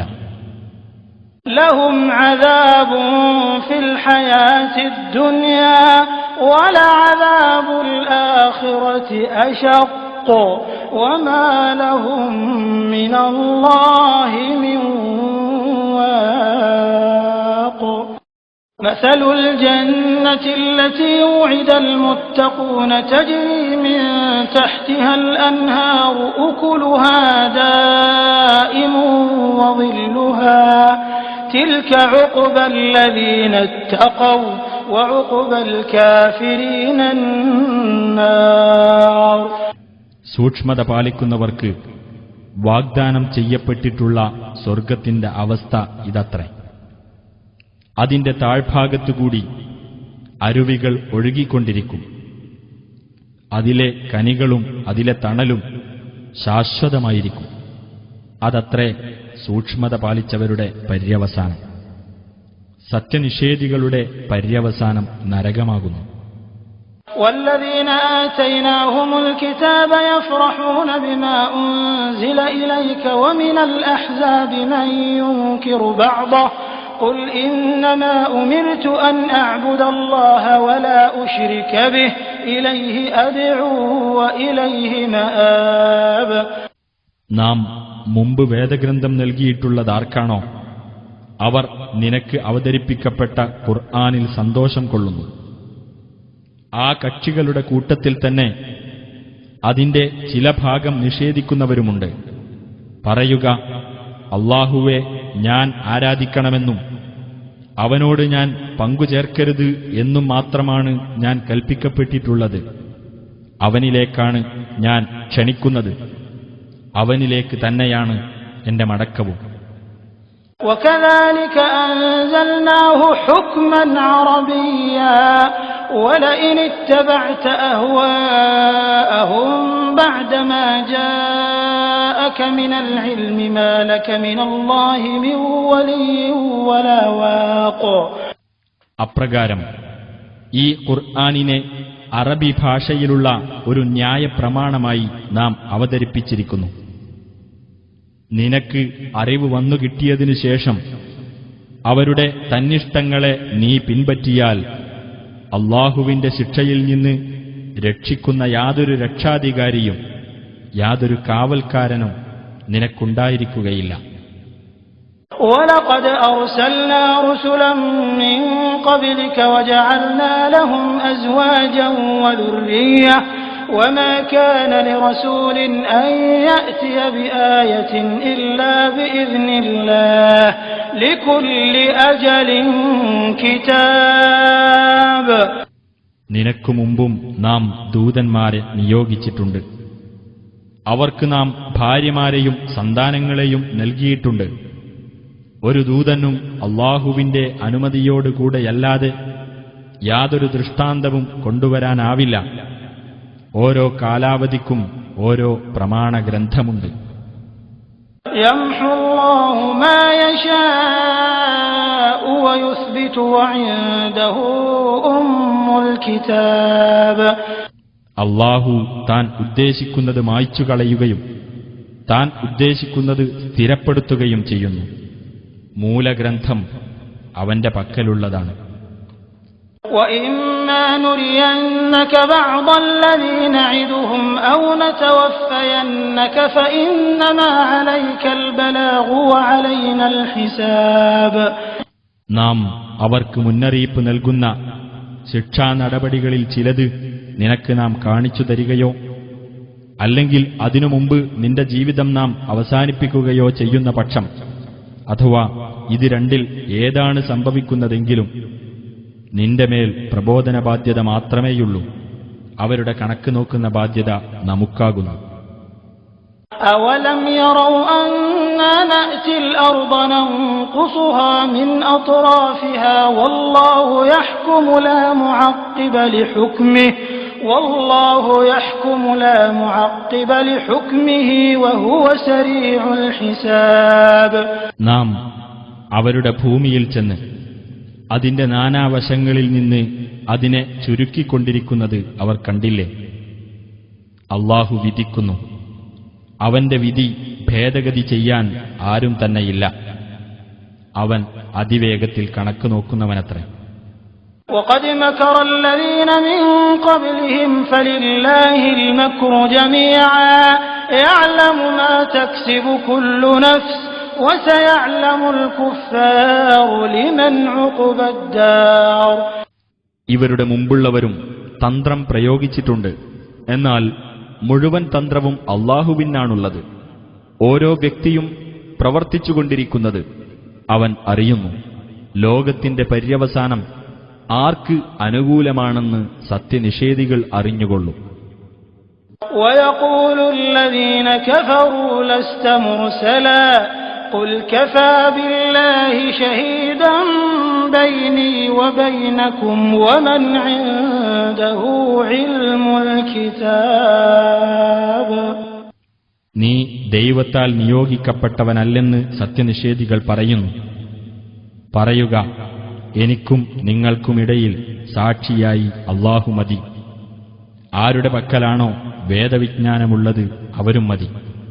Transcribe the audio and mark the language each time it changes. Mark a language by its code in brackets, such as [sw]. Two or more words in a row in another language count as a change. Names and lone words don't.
[ar] لهم عذاب في الحياة الدنيا ولعذاب الآخرة أشق وما لهم من الله من واق. مثل الجنة التي وعد المتقون تجري من تحتها الأنهار أكلها دائم وظلها تلك عقبى الذين اتقوا وعقبى الكافرين النار. [ml] സൂക്ഷ്മത പാലിക്കുന്നവർക്ക് വാഗ്ദാനം ചെയ്യപ്പെട്ടിട്ടുള്ള സ്വർഗത്തിന്റെ അവസ്ഥ ഇതത്രേ. അതിന്റെ താഴ്ഭാഗത്തുകൂടി അരുവികൾ ഒഴുകിക്കൊണ്ടിരിക്കും. അതിലെ കനികളും അതിലെ തണലും ശാശ്വതമായിരിക്കും. അതത്രേ സൂക്ഷ്മത പാലിച്ചവരുടെ പര്യവസാനം. സത്യനിഷേധികളുടെ പര്യവസാനം നരകമാകുന്നു. [ar] والذين آتيناهم الكتاب يفرحون بما أنزل إليك ومن الأحزاب من ينكر بعضه قل إنما أمرت أن أعبد الله ولا أشرك به إليه أدعو وإليه مآب. [ml] നാം മുമ്പ് വേദഗ്രന്ഥം നൽകിയിട്ടുള്ളതാർക്കാണോ അവർ നിനക്ക് അവതരിപ്പിക്കപ്പെട്ട ഖുർആനിൽ സന്തോഷം കൊള്ളുന്നു. ആ കക്ഷികളുടെ കൂട്ടത്തിൽ തന്നെ അതിന്റെ ചില ഭാഗം നിഷേധിക്കുന്നവരുമുണ്ട്. പറയുക, അല്ലാഹുവെ ഞാൻ ആരാധിക്കണമെന്നും അവനോട് ഞാൻ പങ്കുചേർക്കരുത് എന്നും മാത്രമാണ് ഞാൻ കൽപ്പിക്കപ്പെട്ടിട്ടുള്ളത്. അവനിലേക്കാണ് ഞാൻ ക്ഷണിക്കുന്നത്. അവനിലേക്ക് തന്നെയാണ് എന്റെ മടക്കവും. [ar] وكذلك أنزلناه حكما عربيا ولئن اتبعت أهواءهم بعدما جاءك من العلم ما لك من الله من ولي ولا واق. [ml] അപ്രകാരം ഈ ഖുർആനിനെ അറബി ഭാഷയിലുള്ള ഒരു ന്യായപ്രമാണമായി നാം അവതരിപ്പിച്ചിരിക്കുന്നു. നിനക്ക് അറിവ് വന്നു കിട്ടിയതിനു ശേഷം അവരുടെ തന്നിഷ്ടങ്ങളെ നീ പിൻപറ്റിയാൽ അല്ലാഹുവിന്റെ ശിക്ഷയിൽ നിന്ന് രക്ഷിക്കുന്ന യാതൊരു രക്ഷാധികാരിയും യാതൊരു കാവൽക്കാരനും നിനക്കുണ്ടായിരിക്കുകയില്ല. [ar] وَلَقَدْ أَرْسَلْنَا رُسُلًا مِّن قَبْلِكَ وَجَعَلْنَا لَهُمْ أَزْوَاجًا وَذُرِّيَّةً وما كان لرسول أن يأتي بآية إلا بإذن الله لكل أجل كتاب. [ml] നിനക്കു മുമ്പും നാം ദൂതന്മാരെ നിയോഗിച്ചിട്ടുണ്ട്. അവർക്ക് നാം ഭാര്യമാരെയും സന്താനങ്ങളെയും നൽകിയിട്ടുണ്ട്. ഒരു ദൂതനും അല്ലാഹുവിന്റെ അനുമതിയോടുകൂടെയല്ലാതെ യാതൊരു ദൃഷ്ടാന്തവും കൊണ്ടുവരാനാവില്ല. ഓരോ കാലാവധിക്കും ഓരോ പ്രമാണഗ്രന്ഥമുണ്ട്. [ar] يمحو الله ما يشاء ويثبت وعنده أم الكتاب. [ml] അല്ലാഹു താൻ ഉദ്ദേശിക്കുന്നത് മായ്ച്ചു കളയുകയും താൻ ഉദ്ദേശിക്കുന്നത് സ്ഥിരപ്പെടുത്തുകയും ചെയ്യുന്നു. മൂലഗ്രന്ഥം അവന്റെ പക്കലുള്ളതാണ്. [ar] وَإِمَّا نُرِيَنَّكَ بَعْضَ الَّذِي نَعِدُهُمْ أَوْ نَتَوَفَّيَنَّكَ فَإِنَّمَا عَلَيْكَ الْبَلَاغُ وَعَلَيْنَا الْحِسَابُ. [ml] നാം അവർക്ക് മുന്നറിയിപ്പ് നൽകുന്ന ശിക്ഷാ നടപടികളിൽ ചിലത് നിനക്ക് നാം കാണിച്ചു തരികയോ അല്ലെങ്കിൽ അതിനു മുമ്പ് നിന്റെ ജീവിതം നാം അവസാനിപ്പിക്കുകയോ ചെയ്യുന്ന പക്ഷം, അഥവാ ഇത് രണ്ടിൽ ഏതാണ് സംഭവിക്കുന്നതെങ്കിലും നിന്റെ മേൽ പ്രബോധന ബാധ്യത മാത്രമേയുള്ളൂ. അവരുടെ കണക്ക് നോക്കുന്ന ബാധ്യത നമുക്കാകുന്നു. [ar] أَوَلَمْ يَرَوْا أَنَّا نَأْتِي الْأَرْضَ نَنقُصُهَا مِنْ أَطْرَافِهَا وَاللَّهُ يَحْكُمُ لَا مُعَقِّبَ لِحُكْمِهِ وَاللَّهُ يَحْكُمُ لَا مُعَقِّبَ لِحُكْمِهِ وَهُوَ سَرِيعُ الْحِسَابِ. [ml] നാം അവരുടെ ഭൂമിയിൽ ചെന്ന് അതിന്റെ നാനാവശങ്ങളിൽ നിന്ന് അതിനെ ചുരുക്കിക്കൊണ്ടിരിക്കുന്നത് അവർ കണ്ടില്ലേ? അല്ലാഹു വിധിക്കുന്നു. അവന്റെ വിധി ഭേദഗതി ചെയ്യാൻ ആരും തന്നെയില്ല. അവൻ അതിവേഗത്തിൽ കണക്ക് നോക്കുന്നവനത്രേ. [ar] وَقَدْ مَكَرَ الَّذِينَ مِنْ قَبْلِهِمْ فَلِلَّهِ الْمَكْرُ جَمِيعًا يَعْلَمُ مَا تَكْسِبُ كُلُّ نَفْسٍ وَسَيَعْلَمُ الْكُفَّارُ لِمَنْ عُقْبَى الدَّارِ. [ml] ഇവരുടെ മുമ്പുള്ളവരും തന്ത്രം പ്രയോഗിച്ചിട്ടുണ്ട്. എന്നാൽ മുഴുവൻ തന്ത്രവും അല്ലാഹുവിനാണുള്ളത്. ഓരോ വ്യക്തിയും പ്രവർത്തിച്ചുകൊണ്ടിരിക്കുന്നത് അവൻ അറിയുന്നു. ലോകത്തിന്റെ പര്യവസാനം ആർക്ക് അനുകൂലമാണെന്ന് സത്യനിഷേധികൾ അറിഞ്ഞുകൊള്ളും. [ar] وَيَقُولُ الَّذِينَ كَفَرُوا لَسْتَ مُرْسَلًا قُلْ كَفَى بِاللَّهِ شَهِيدًا بَيْنِي وَبَيْنَكُمْ وَمَنْ عِندَهُ عِلْمُ الْكِتَابِ. [ml] നീ ദൈവത്താൽ നിയോഗിക്കപ്പെട്ടവനല്ലെന്ന് സത്യനിഷേധികൾ പറയുന്നു. പറയുക, എനിക്കും നിങ്ങൾക്കുമിടയിൽ സാക്ഷിയായി അല്ലാഹു മതി. ആരുടെ പക്കലാണോ വേദവിജ്ഞാനമുള്ളത് അവരും മതി.